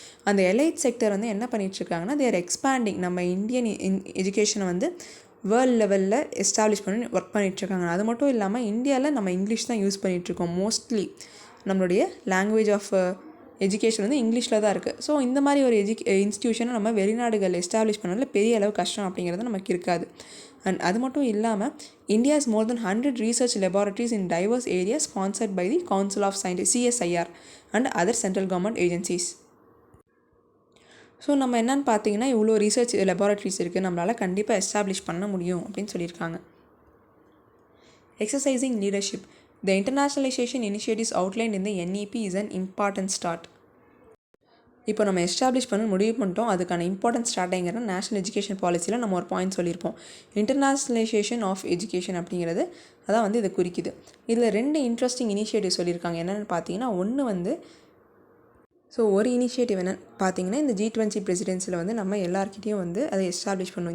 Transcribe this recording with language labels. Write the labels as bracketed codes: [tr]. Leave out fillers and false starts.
[ta] அந்த elite sector வந்து என்ன பண்ணிகிட்ருக்காங்கன்னா, தேர் எக்ஸ்பேண்டிங் நம்ம இந்தியன் எஜுகேஷனை வந்து வேர்ல்டு லெவலில் எஸ்டாப்ளிஷ் பண்ணி ஒர்க் பண்ணிகிட்ருக்காங்க. அது மட்டும் இல்லாமல் இந்தியாவில் நம்ம இங்கிலீஷ் தான் யூஸ் பண்ணிகிட்ருக்கோம். மோஸ்ட்லி நம்மளுடைய லாங்குவேஜ் ஆஃப் எஜுகேஷன் வந்து இங்கிலீஷில் தான் இருக்குது. ஸோ இந்த மாதிரி ஒரு இன்ஸ்டியூஷனை நம்ம வெளிநாடுகள் எஸ்டாப்ளிஷ் பண்ணதில் பெரிய அளவு கஷ்டம் அப்படிங்கிறது நமக்கு இருக்காது. [en] and [ta] அது மட்டும் இல்லாமல் [en] India's more than 100 research laboratories in diverse areas sponsored by the Council of Scientists CSIR and other central government agencies. [ta] So நம்ம என்னென்னு பார்த்தீங்கன்னா இவ்வளோ ரிசர்ச் லெபார்ட்ரிஸ் இருக்குது, நம்மளால் கண்டிப்பாக எஸ்டாப்ளிஷ் பண்ண முடியும் அப்படின்னு சொல்லியிருக்காங்க. [en] Exercising leadership. The internationalization initiatives outlined in the NEP is an important start. [ta] இப்போ நம்ம எஸ்டாப்ளிஷ் பண்ண முடிவு பண்ணிட்டோம், அதுக்கான இம்பார்ட்டன்ட் ஸ்டார்டிங்கிறது நேஷனல் எஜுகேஷன் பாலிசியில் நம்ம ஒரு பாயிண்ட் சொல்லியிருப்போம். இன்டர்நேஷ்னலைசேஷன் ஆஃப் எஜுகேஷன் அப்படிங்கிறது அதான் வந்து இதை குறிக்குது. இதில் 2 இன்ட்ரெஸ்டிங் இனிஷியேட்டிவ் சொல்லியிருக்காங்க. என்னென்னு பார்த்தீங்கன்னா, ஒன்று வந்து ஒரு இனிஷியேட்டிவ் என்னென்னு பார்த்தீங்கன்னா, இந்த G20 பிரசிடென்சியில் வந்து நம்ம எல்லாருக்கிட்டையும் வந்து அதை எஸ்டாப்ளிஷ் பண்ணணும்.